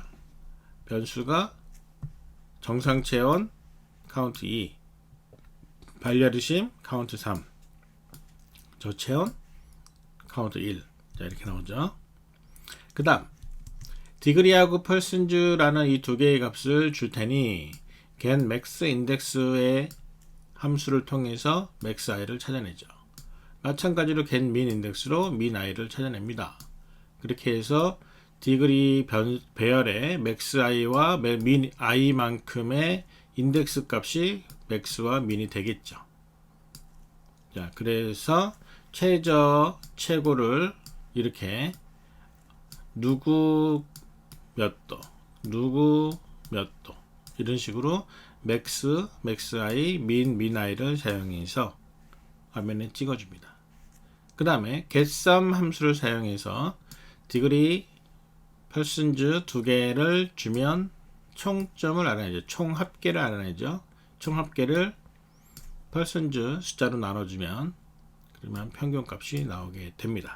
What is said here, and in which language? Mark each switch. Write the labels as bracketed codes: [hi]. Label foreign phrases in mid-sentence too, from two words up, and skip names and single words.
[ko] 변수가 정상 체온 카운트 2, 발열의심 카운트 3, 저체온 카운트 1. 자, 이렇게 나오죠. 그 다음 디그리하고 펄슨즈라는 이 두 개의 값을 줄 테니 [en] get max index [ko] 의 함수를 통해서 [en] max i [ko] 를 찾아내죠. 마찬가지로 [en] get min index [ko] 로 [en] min i [ko] 를 찾아냅니다. 그렇게 해서 디그리 배열의 [en] max i [ko] 와 [en] min i [ko] 만큼의 인덱스 값이 max와 min이 되겠죠. 자, 그래서 최저, 최고를 이렇게 누구 몇 도, 누구 몇 도 이런 식으로 [en] max, max i, min, min i [ko] 를 사용해서 화면에 찍어줍니다. 그 다음에 getSum 함수를 사용해서 디그리, 펄슨즈 두 개를 주면 총점을 알아내죠. 총 합계를 알아내죠. 총 합계를 펄슨즈 숫자로 나눠주면 그러면 평균값이 나오게 됩니다.